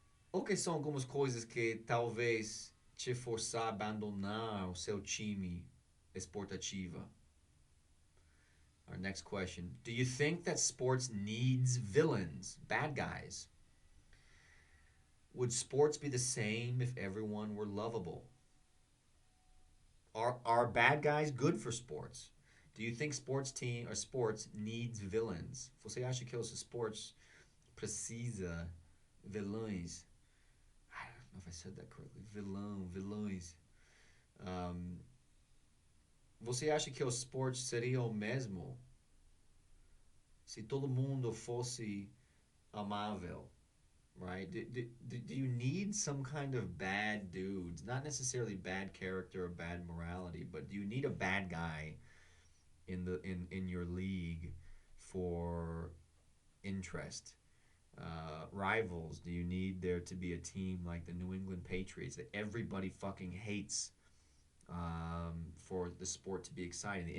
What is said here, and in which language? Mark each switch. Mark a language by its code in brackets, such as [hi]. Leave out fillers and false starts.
[pt] O que são algumas coisas que talvez te forçar a abandonar o seu time esportativa? [en] Our next question. Do you think that sports needs villains, bad guys? Would sports be the same if everyone were lovable? Are bad guys good for sports? Do you think sports needs villains? [pt] Você acha que os esportes precisa vilões? [en] I don't know if I said that correctly. [pt] Vilões. Um, Você acha que os esportes seriam o mesmo se todo mundo fosse amável? [en] Right? Do you need some kind of bad dudes? Not necessarily bad character or bad morality, but do you need a bad guy in your league for interest? Rivals? Do you need there to be a team like the New England Patriots that everybody fucking hates, for the sport to be exciting?